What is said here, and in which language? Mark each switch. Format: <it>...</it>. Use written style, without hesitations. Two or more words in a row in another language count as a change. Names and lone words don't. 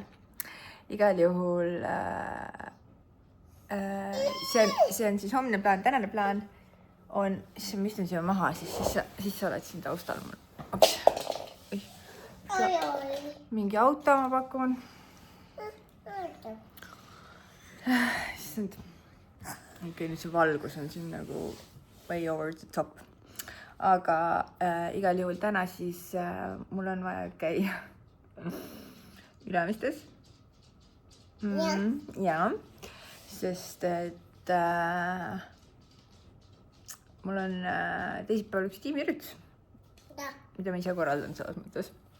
<et>Igal juhul see on siis homne plaan, tänane plaan on, siis ma istun siia maha, siis sa oled siin taustal mul. Ops. Mingi auto ma pakun. Okei, nüüd see valgus on siin nagu</et> <en>way over the top.</en> <et>Aga igal juhul täna siis mul on vaja käia Ülemistes? Jaa, sest et mul on teisipäeval üks tiimiüritus, mida ma ise korraldan selles mõttes.</et>